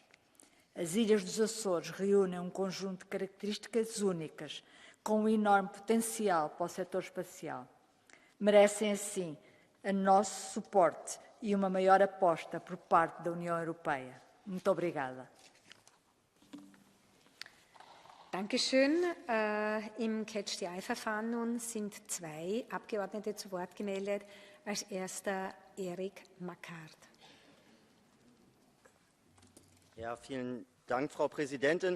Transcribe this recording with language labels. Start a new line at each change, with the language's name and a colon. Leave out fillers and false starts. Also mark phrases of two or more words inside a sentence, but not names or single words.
Portuguese: As Ilhas dos Açores reúnem um conjunto de características únicas, com um enorme potencial para o setor espacial. Merecem, assim, o nosso suporte e uma maior aposta por parte da União Europeia. Muito obrigada.
German: Dankeschön. Im Catch-the-Eye-Verfahren nun sind 2 Abgeordnete zu Wort gemeldet. Als erster Erik Makart. Ja, vielen Dank, Frau Präsidentin.